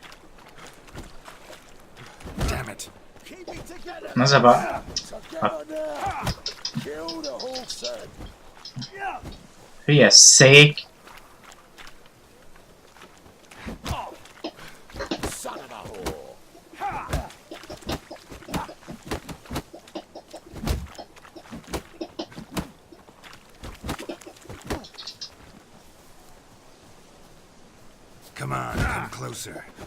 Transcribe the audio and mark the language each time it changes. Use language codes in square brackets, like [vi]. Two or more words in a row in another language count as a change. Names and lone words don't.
[en] Damn it. Keep it together! [hu] Az a baj. [en] Together now! Kill the horse head! [hu] Hülye szék! [en] Son of a whore! Come on, come closer.